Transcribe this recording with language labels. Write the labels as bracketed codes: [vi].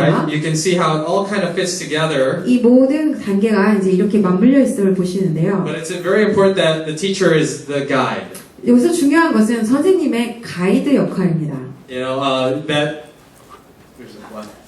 [en] right, you can see how it all kind of fits together. [ko] 이 모든 단계가 이제 이렇게 맞물려 있음을 보시는데요. [en] But it's very important that the teacher is the guide. [ko] 여기서 중요한 것은 선생님의 가이드 역할입니다. [en] You know, that there's a what?